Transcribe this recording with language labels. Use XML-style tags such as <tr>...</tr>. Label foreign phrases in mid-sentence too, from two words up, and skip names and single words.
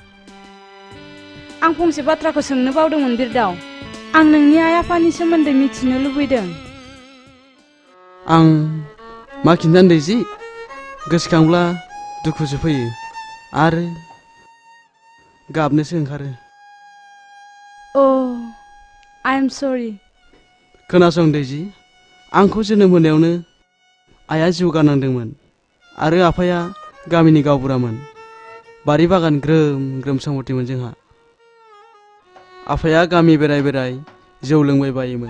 <brx>आं फंसे बाथ्राखौ सोंनो बावदोंमोन बिरदाव आं नोंनि आइ आफानि सोमोन्दै मिथिनो लुबैदों आं मा खिन्थानो दैजि गोसोखांब्ला दुखुसो फैयो आरो गाबनोसो ओंखारो</brx> <en>I am sorry</en> <brx>खोनासं दैजि आंखौ जोनोम होनायावनो आइया जिउ गारनांदोंमोन आरो आफाया गामिनि गावबुरामोन बारि बागान ग्रोम ग्रोम सम्पतिमोन जोंहा आफाया गामि बेराय बेराय जौ लोंबाय बायोमोन</brx>